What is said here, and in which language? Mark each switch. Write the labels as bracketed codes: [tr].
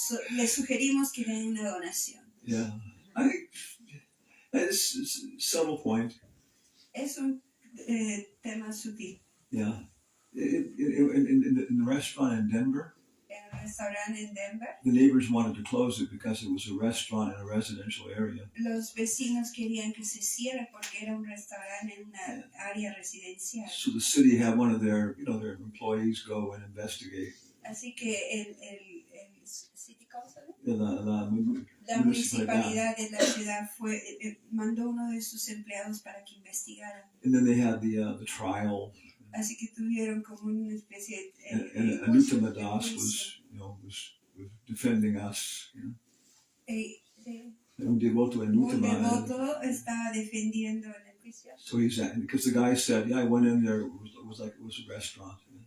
[es] Le sugerimos que den una donación. [en] Yeah, I think it's a subtle point. [es] Es un tema sutil. [en] Yeah, in the restaurant in Denver. [es] Restaurante en Denver. [en] The neighbors wanted to close it because it was a restaurant in a residential area. [es] Los vecinos querían que se cierre porque era un restaurante en una área residencial. [en] So the city had one of their employees go and investigate. [es] Así que el [en] city council, [es] la municipalidad de la ciudad mandó uno de sus empleados para que investigara. [en] And then they had the trial. [es] Así que tuvieron como una especie de [en] and Hanumatpresaka was defending us. [es] Un devoto estaba defendiendo en el juicio. [en] So he's because the guy said, I went in there. It was like it was a restaurant.